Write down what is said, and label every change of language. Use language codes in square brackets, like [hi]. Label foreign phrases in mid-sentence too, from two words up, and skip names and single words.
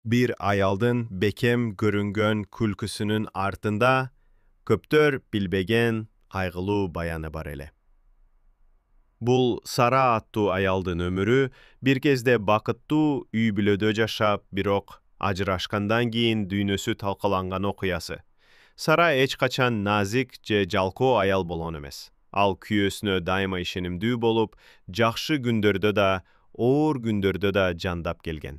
[ky] Bir ayaldın bekem görüngön külküsünün artında köptör bilbegen kaygılı bayanı bar ele. Bul Sara attуу ayaldın ömürü bir kezde bakıttуу үй бүлөдө жашап, бирок ажырашкандан кийин дүйнөсү талкаланган окуясы. Sara эч качан назик же жалкоо аял болгон эмес. Ал күйөөсүнө дайыма ишенимдүү болуп, жакшы күндөрдө да, оор күндөрдө да жандап келген.